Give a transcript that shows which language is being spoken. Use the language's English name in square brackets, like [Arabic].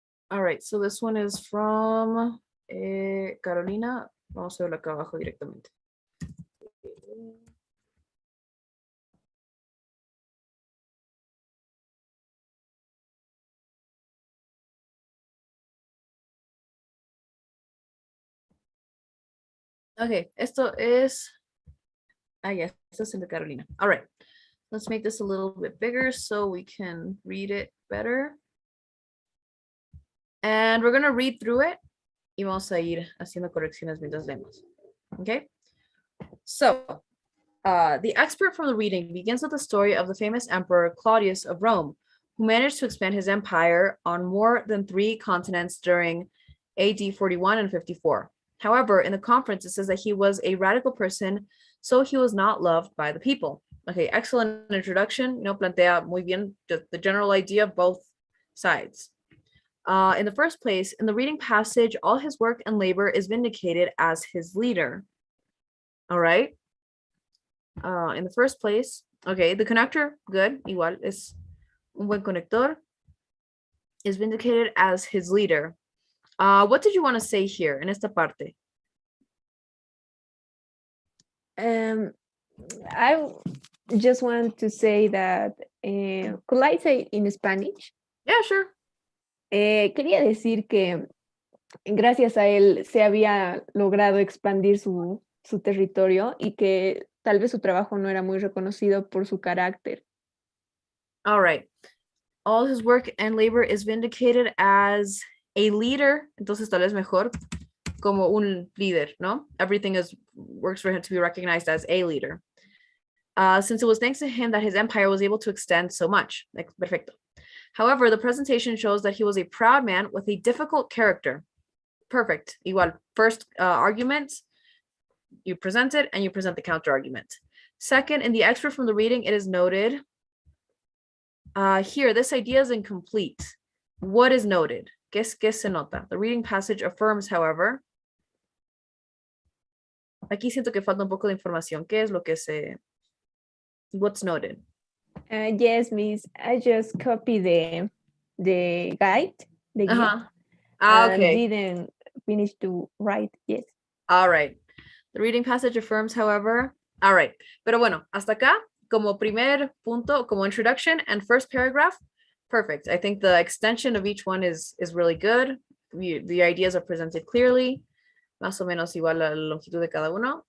[English] All right, so this one is from Carolina. [Spanish] Vamos a verlo acá abajo directamente. Okay, esto es. Yeah, esto es el de Carolina. [English] All right, let's make this a little bit bigger so we can read it better. And we're gonna read through it [Spanish] y vamos a ir haciendo correcciones mientras leemos. [English] Okay, so the expert from the reading begins with the story of the famous emperor Claudius of Rome, who managed to expand his empire on more than 3 continents during AD 41 and 54. However, in the conference, it says that he was a radical person, so he was not loved by the people. Okay, excellent introduction. [Spanish] Plantea muy bien [English] the general idea of both sides. In the first place, in the reading passage, all his work and labor is vindicated as his leader. All right. In the first place, okay, the connector, good, [Spanish] igual, es un buen conector, [English] is vindicated as his leader. What did you want to say here [Spanish] en esta parte? [English] I just want to say that, could I say in Spanish? Yeah, sure. [Spanish] Quería decir que gracias a él se había logrado expandir su territorio y que tal vez su trabajo no era muy reconocido por su carácter. [English] All right. All his work and labor is vindicated as a leader. [Spanish] Entonces tal vez mejor como un líder, ¿no? [English] Everything works for him to be recognized as a leader. Since it was thanks to him that his empire was able to extend so much. Perfecto. However, the presentation shows that he was a proud man with a difficult character. Perfect. Igual, first argument, you present it and you present the counter argument. Second, in the excerpt from the reading, it is noted here, this idea is incomplete. What is noted? [Spanish] ¿Qué se nota? [English] The reading passage affirms, however. [Spanish] Aquí siento que falta un poco de información. ¿Qué es lo que [English] what's noted? Yes, Miss. I just copied the guide, the guide, and Okay. didn't finish to write. Yes. All right. The reading passage affirms, however. All right. [Spanish] Pero bueno, hasta acá, como primer punto, como [English] introduction and first paragraph, perfect. I think the extension of each one is really good. The ideas are presented clearly. [Spanish] Más o menos igual la longitud de cada uno.